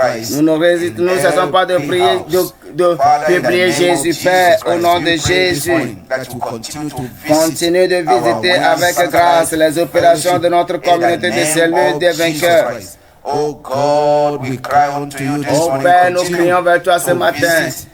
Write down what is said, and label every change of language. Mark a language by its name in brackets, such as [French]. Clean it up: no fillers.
[French] Nous ne cessons pas de prier, de publier Jésus, Père, au nom de Jésus. Continue de visiter avec grâce les opérations de notre communauté de cellules des vainqueurs. [English] Oh God, we cry unto you this morning. [French] Père, nous crions vers toi ce matin.